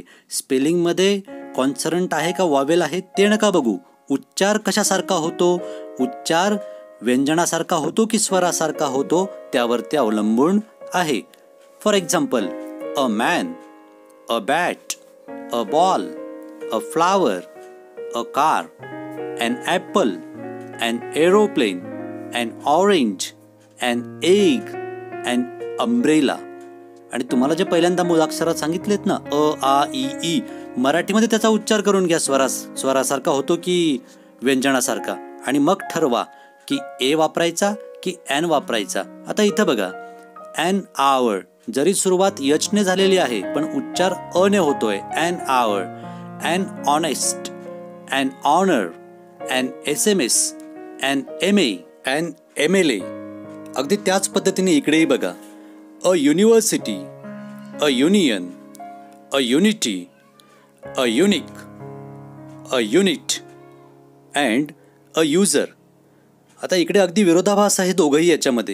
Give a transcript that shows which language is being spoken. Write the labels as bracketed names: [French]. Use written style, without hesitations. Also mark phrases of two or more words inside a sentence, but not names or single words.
[Marathi] स्पेलिंगमध्ये कॉन्सनंट आहे का वॉवेल आहे ते नका बघू. उच्चार कशासारखा होतो, उच्चार व्यंजनासारखा होतो की स्वरासारखा होतो त्यावरती अवलंबून आहे. [English] for example, a man, a bat, a ball, a flower, a car, an apple, an aeroplane, an orange, an egg, an umbrella. [Marathi] आणि तुम्हाला जे पहिल्यांदा मूळाक्षरात सांगितलेत ना अ आ इ ई, मराठीमध्ये त्याचा उच्चार करून घ्या. स्वरासारखा होतो की व्यंजनासारखा, आणि मग ठरवा की ए वापरायचा की ॲन वापरायचा. आता इथं बघा, [English] an hour [Marathi] जरी सुरुवात यचने झालेली आहे पण उच्चार अने होतोय. [English] an hour, an honest, an honor, an SMS, an MA, an MLA. [Marathi] अगदी त्याच पद्धतीने इकडेही बघा. [English] a university, a union, a unity, a unique, a unit and a user. [Marathi] आता इकडे अगदी विरोधाभास आहे दोघंही याच्यामध्ये.